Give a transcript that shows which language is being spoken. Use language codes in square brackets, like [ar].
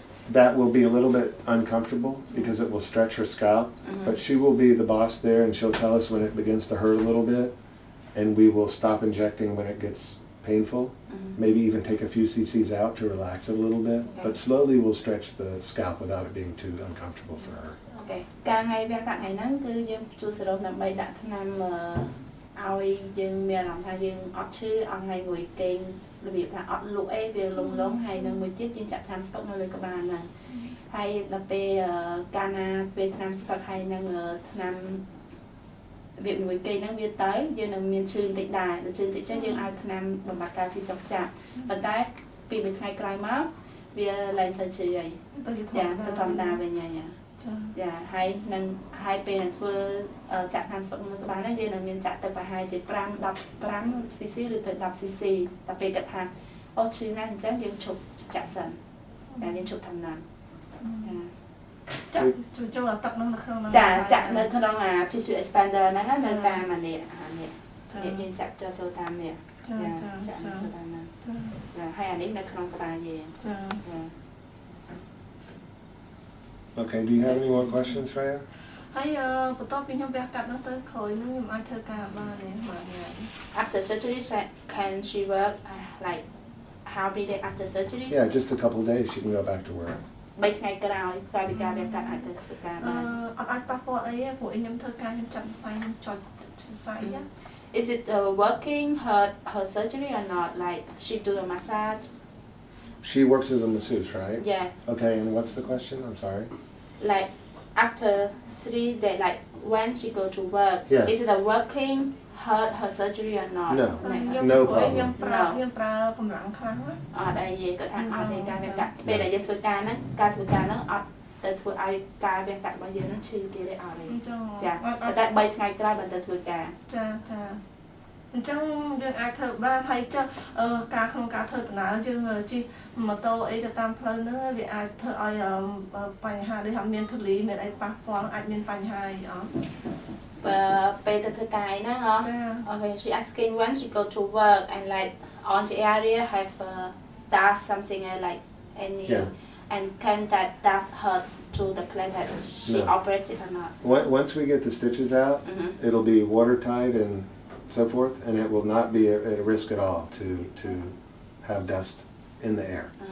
[en] that will be a little bit uncomfortable because it will stretch her scalp, but she will be the boss there and she'll tell us when it begins to hurt a little bit, and we will stop injecting when it gets painful, maybe even take a few cc's out to relax it a little bit, but slowly we'll stretch the scalp without it being too uncomfortable for her. Okay. [km] ការថ្ងៃវះកាត់ថ្ងៃហ្នឹងគឺយើងជួយសេរ៉ូមដើម្បីដាក់ថ្នាំឲ្យយើងមានអារម្មណ៍ថាយើងអត់ឈឺអត់ថ្ងៃងុយគេងរបៀបថាអត់លក់អីវាលងហើយនឹងមួយទៀតយើងចាក់ថ្នាំស្ពឹកនៅលើក្បាលហ្នឹងហើយដល់ពេលកាលណាពេលថ្នាំស្ពឹកហើយនឹងថ្នាំ របៀបមួយគេងហ្នឹងវាទៅយើងនឹងមានឈឺបន្តិចដែរដល់ឈឺបន្តិចចឹងយើងឲ្យថ្នាំបំបត្តិការឈឺចុកចាក់ប៉ុន្តែពីមួយថ្ងៃក្រោយមកវាឡើងសូវឈឺហើយចាទៅធម្មតាវិញហើយចាហើយពេលនឹងធ្វើចាក់ថ្នាំស្ពឹកនៅក្បាលហ្នឹងយើងនឹងមានចាក់ទៅប្រហែលជា5 cc ឬទៅ10 cc តែពេលគាត់ថាអូឈឺណាស់អញ្ចឹងយើងឈប់ចាក់សិនតែយើងឈប់ថ្នាំ ចាចូលទឹកនោះនៅក្នុងចាចាក់នៅក្នុងtissue expander ហ្នឹងនៅតាមនេះយើងចាក់ចូលតាមនេះចាចូលតាមហ្នឹងចាហើយអានេះនៅក្នុងក្បាលយើងចា [en] Okay, do you have any more questions, Sreya? [km] ហើយបន្ទាប់ពីខ្ញុំវះកាត់ហ្នឹងទៅក្រោយហ្នឹងខ្ញុំអាចធ្វើការបានទេបាទ [en] After surgery can she work like how many days after surgery? Yeah, just a couple of days she can go back to work. [km] 3 ថ្ងៃក្រោយពីការវះកាត់អាចទៅធ្វើការបាន អត់អាចប៉ះពាល់អីទេព្រោះខ្ញុំធ្វើការខ្ញុំចាប់សរសៃខ្ញុំចុចសរសៃ [en] Is it working her surgery or not? Like she do a massage? She works as a masseuse, right? Yeah. Okay, and what's the question? I'm sorry. Like after 3 days, like when she go to work, yes. Is it a working her surgery or not? No, no problem. [km] ខ្ញុំប្រើកម្លាំងខ្លាំងណា អត់អីទេគាត់ថាអត់ទេការវះកាត់ពេលដែលយើងធ្វើការហ្នឹងការធ្វើការហ្នឹងអត់ទៅធ្វើឲ្យការវះកាត់របស់យើងហ្នឹងឈឺទៀតទេអត់ទេចាតែ3ថ្ងៃក្រោយបន្តធ្វើការ ចាអញ្ចឹងយើងអាចធ្វើបានហើយចុះការក្នុងការធ្វើដំណើរយើងជិះម៉ូតូអីទៅតាមផ្លូវហ្នឹងវាអាចធ្វើឲ្យបញ្ហាដូចថាមានធូលីមានអីប៉ះពាល់អាចមានបញ្ហាអីអត់ ពេលទៅធ្វើការហ្នឹងហ៎ [en] Okay, she asking when she go to work and like on the area have dust something like any and can that dust hurt to the place that she operated or not? Once we get the stitches out, it'll be watertight and so forth, and it will not be at a risk at all to have dust in the air.